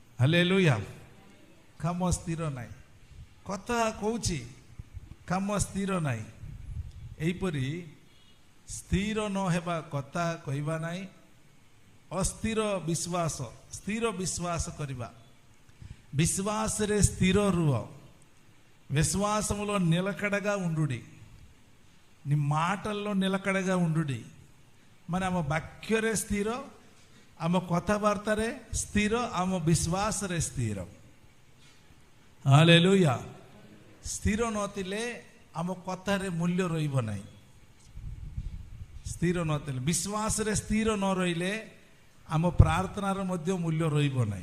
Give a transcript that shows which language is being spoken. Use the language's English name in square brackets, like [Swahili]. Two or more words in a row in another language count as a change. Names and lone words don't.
[Odia] ହାଲେଲୁୟା। କାମ ସ୍ଥିର ନାହିଁ, କଥା କହୁଛି କାମ ସ୍ଥିର ନାହିଁ। ଏହିପରି ସ୍ଥିର ନ ହେବା କଥା କହିବା ନାହିଁ, ଅସ୍ଥିର ବିଶ୍ୱାସ, ସ୍ଥିର ବିଶ୍ୱାସ କରିବା। ବିଶ୍ୱାସରେ ସ୍ଥିର ରୁହ, [Telugu] విశ్వాసములో నిలకడగా ఉండుడి, నీ మాటల్లో నిలకడగా ఉండుడి। [Odia] ମାନେ ଆମ ବାକ୍ୟରେ ସ୍ଥିର, ଆମ କଥାବାର୍ତ୍ତାରେ ସ୍ଥିର, ଆମ ବିଶ୍ୱାସରେ ସ୍ଥିର। ହାଲେଲୁୟା। ସ୍ଥିର ନଥିଲେ ଆମ କଥାରେ ମୂଲ୍ୟ ରହିବ ନାହିଁ। ସ୍ଥିର ନଥିଲେ, ବିଶ୍ୱାସରେ ସ୍ଥିର ନ ରହିଲେ ଆମ ପ୍ରାର୍ଥନାର ମଧ୍ୟ ମୂଲ୍ୟ ରହିବ ନାହିଁ।